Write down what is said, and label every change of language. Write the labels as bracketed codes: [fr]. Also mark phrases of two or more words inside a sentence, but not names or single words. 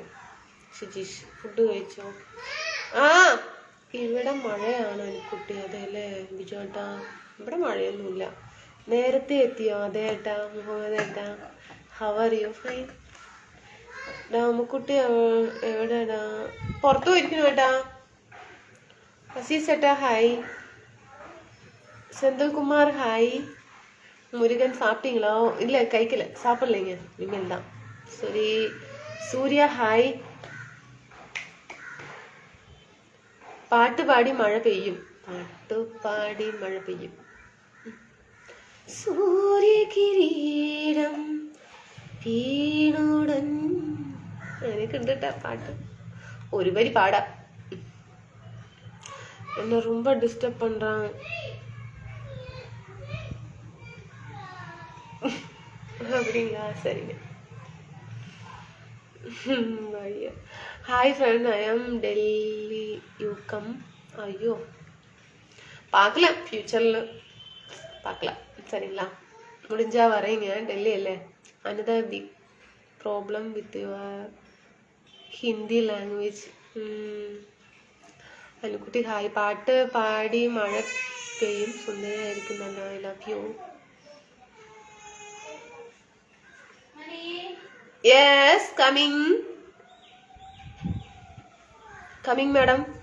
[ml] സുജീഷ് ഫുഡ് കഴിച്ചോ? ആ, ഇവിടെ മഴയാണ് കുട്ടി. അതെല്ലേ ബിജുവേട്ടാ? ഇവിടെ മഴയൊന്നുമില്ല. നേരത്തെ എത്തിയോ? അതെ ഏട്ടാ. മുഹമ്മദ് ഏട്ടാ, [en] how are you? [ml] ഫൈൻ. രാമക്കുട്ടി എവിടെടാ? പുറത്തു പോയിരിക്കുന്നു ഏട്ടാ. അസീസ് ഏട്ടാ ഹായ്. [ta] செந்தில்குமார் ஹாய். முருகன் சாப்பிட்டீங்களா? இல்லை கைக்கல, சாப்பிடலைங்க, இனிமேல் தான். சரி. சூர்யா ஹாய். [ml] പാട്ട് പാടി മഴ പെയ്യും. പാട്ട് പാടി മഴ പെയ്യും. സൂര്യകിരീടം വീണുടൻ. എനിക്ക് ഉണ്ട് കേട്ടാ പാട്ട്. ഒരു വരി പാടാം. [ta] என்ன ரொம்ப டிஸ்டர்ப் பண்றாங்க. அப்படிங்களா? சரிங்க. [en] Hi friend, I am Delhi, you come. [ta] ஐயோ பார்க்கலாம், ஃப்யூச்சரில் பார்க்கலாம். சரிங்களா? முடிஞ்சா வரீங்க. டெல்லி இல்லை. [en] another big problem with your Hindi language. [ml] അനുക്കുട്ടി ഹായ്. പാട്ട് പാടി മഴ പെയ്യും. സുന്ദരിയായിരിക്കും. [en] I love you. Yes, coming madam.